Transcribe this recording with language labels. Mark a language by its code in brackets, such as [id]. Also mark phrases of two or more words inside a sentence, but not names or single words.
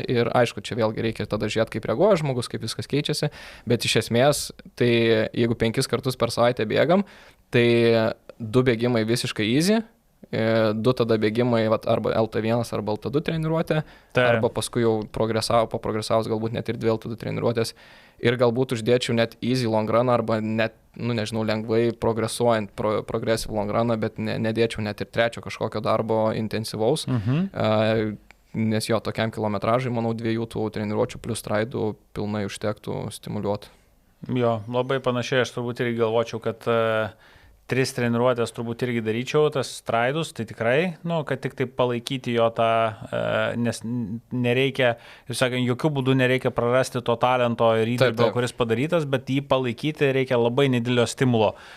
[lt] Ir aišku, čia vėlgi reikia tada žiūrėti, kaip reaguoja žmogus, kaip viskas keičiasi, bet iš esmės, tai jeigu 5 kartus per savaitę bėgam, tai 2 bėgimai visiškai easy, 2 tada bėgimai arba LT1 arba LT2 treniruotė, arba paskui jau progresavus galbūt net ir 2 LT2 treniruotės ir galbūt uždėčiau net [en] easy long run [lt] arba net, nežinau, lengvai progresuojant [en] progressive long run, [lt] bet nedėčiau net ir 3 kažkokio darbo intensyvaus, nes jo tokiam kilometražai, manau, 2 tų treniruočių plus straidų pilnai užtektų stimuliuoti. Jo, labai panašiai, aš turbūt irgi galvočiau, kad 3 treniruotės turbūt irgi daryčiau, tas straidus, tai tikrai, kad tik taip palaikyti jo tą, nes nereikia, jūs sakant, jokių būdų nereikia prarasti to talento ir įdirbio, kuris padarytas, bet jį palaikyti reikia labai nedidelio stimulo.